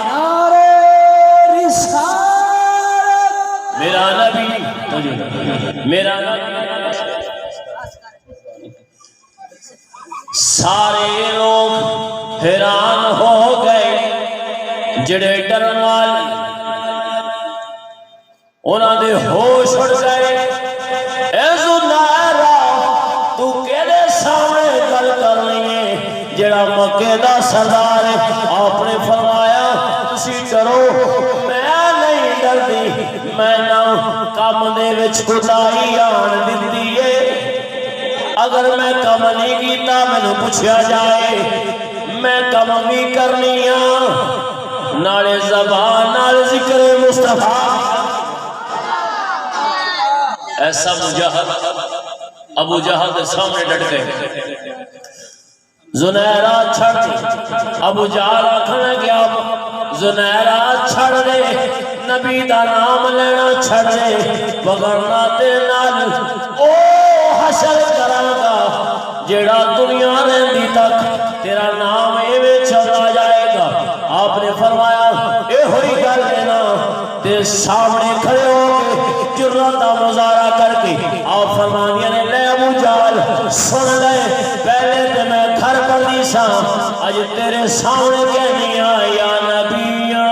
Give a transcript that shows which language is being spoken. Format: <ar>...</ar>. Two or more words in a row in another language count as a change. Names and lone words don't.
<ur>نعرہ رسالت</ur> <pa>میرا نبی میرا نبی۔ سارے لوگ حیران ہو گئے جڑے ڈرن والے انہاں دے ہوش اڑ گئے۔ اے زنیرہ تو کیڑے سامنے گل کر رہی ہے جڑا مکے دا سردار ہے؟ آپ نے فرمایا تسی ڈرو میں نہیں ڈردی، میں نہ کم دے وچ خدائی آن دتی ہے، اگر میں کم نہیں کیتا میں پوچھا جائے میں کم بھی کرنی ہاں، نالے زبان نال ذکر مصطفیٰ۔</pa> <ur>ایسا ابو جہل کے سامنے ڈٹ گئے۔</ur> <pa>زنیرہ چھڑ دے، ابو جہل آکھنے گیا زنیرہ چھڑ دے، نبی دا نام لینا چھڑ دے، وگرنا تے نال او حشر کراں گا جیڑا دنیا رہندی تک تیرا نام ایویں چلتا جائے گا۔ آپ نے فرمایا اے ہوئی گل ہے نا، تے سامنے کھڑے ہو کے جرات دا مظاہرہ کر کے آپ فرمانیاں نے لے ابو جہل سن لے، پہلے تے میں گھر پردی سا اج تیرے سامنے کہنی آ یا نبی یا</pa>